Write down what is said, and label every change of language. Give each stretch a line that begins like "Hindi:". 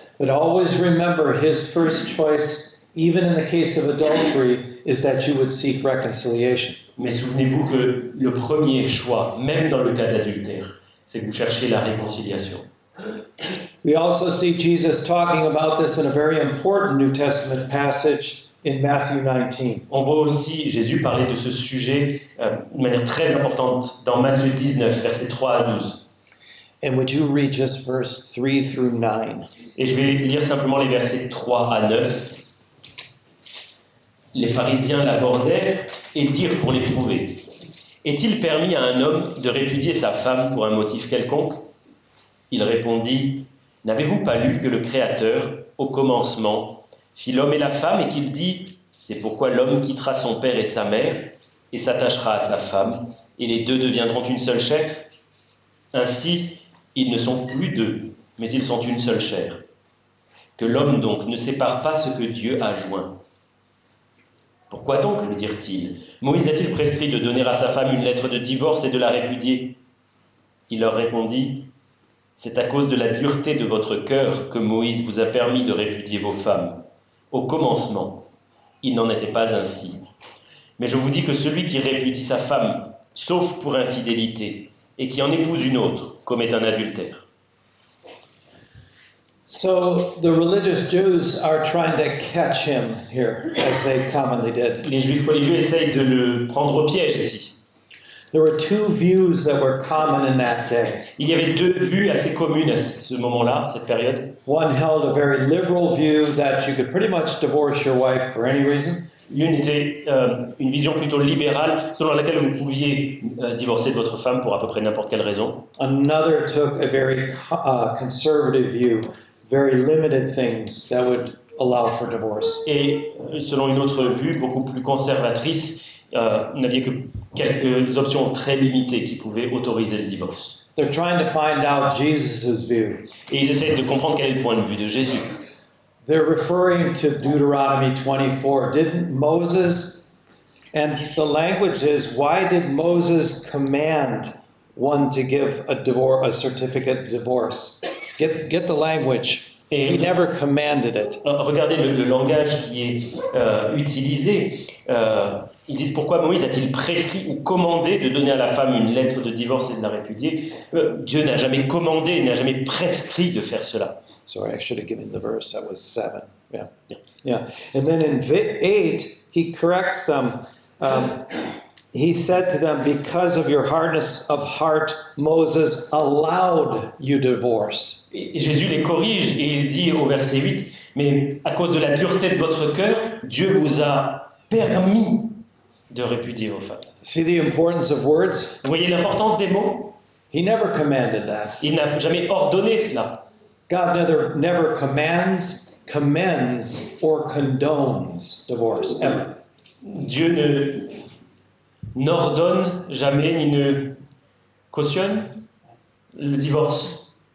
English: But always remember his first choice, even in the case of adultery, is that you would seek reconciliation.
French: Mais souvenez-vous que le premier choix, même dans le cas d'adultère, c'est que vous cherchez la réconciliation.
English: We also see Jesus talking about this in a very important New Testament passage in Matthew 19.
French: On voit aussi Jésus parler de ce sujet de manière très importante dans Matthieu 19, versets 3 à 12.
English: And would you read just verse 3 through 9?
French: Et je vais lire simplement les versets 3 à 9. Les pharisiens l'abordèrent et dirent pour l'éprouver : Est-il permis à un homme de répudier sa femme pour un motif quelconque ? Il répondit : N'avez-vous pas lu que le Créateur, au commencement, fit l'homme et la femme et qu'il dit : C'est pourquoi l'homme quittera son père et sa mère et s'attachera à sa femme, et les deux deviendront une seule chair ? Ainsi, ils ne sont plus deux, mais ils sont une seule chair. Que l'homme donc ne sépare pas ce que Dieu a joint. Pourquoi donc, lui dirent-ils, Moïse a-t-il prescrit de donner à sa femme une lettre de divorce et de la répudier ? Il leur répondit : C'est à cause de la dureté de votre cœur que Moïse vous a permis de répudier vos femmes. Au commencement, il n'en était pas ainsi. Mais je vous dis que celui qui répudie sa femme, sauf pour infidélité, et qui en épouse une autre, commet un adultère.
English: So the religious Jews are trying to catch him here, as they commonly did.
French: Les Juifs religieux essayent de le prendre au piège ici.
English: There were two views that were common in that day.
French: Il y avait deux vues assez communes à ce moment-là, cette période.
English: One held a very liberal view that you could pretty much divorce your wife for any reason.
French: L'une était une vision plutôt libérale, selon laquelle vous pouviez divorcer de votre femme pour à peu près n'importe quelle raison.
English: Another took a very conservative view, very limited things that would allow for divorce.
French: Et selon une autre vue, beaucoup plus conservatrice, vous n'aviez que quelques options très limitées qui pouvaient autoriser le divorce.
English: They're trying to find out Jesus' view.
French: Et ils essayent de comprendre quel est le point de vue de Jésus.
English: They're referring to Deuteronomy 24. Didn't Moses, and the language is, why did Moses command one to give a certificate of divorce? Get the language. He never commanded it.
French: Regardez le langage qui est utilisé. Ils disent pourquoi Moïse a-t-il prescrit ou commandé de donner à la femme une lettre de divorce et de la répudier ? Dieu n'a jamais commandé, n'a jamais prescrit de faire cela.
English: Sorry, I should have given the verse. That was 7. Yeah. And then in 8, he corrects them. He said to them, because of your hardness of heart, Moses allowed you divorce.
French: Et Jésus les corrige et il dit au verset 8, mais à cause de la dureté de votre cœur, Dieu vous a permis de répudier vos femmes.
English: See the importance of words?
French: Vous voyez l'importance des mots ?
English: He never commanded that.
French: Il n'a jamais ordonné cela.
English: God never commands, commends, or condones divorce, ever.
French: Dieu n'ordonne jamais ni ne cautionne le divorce.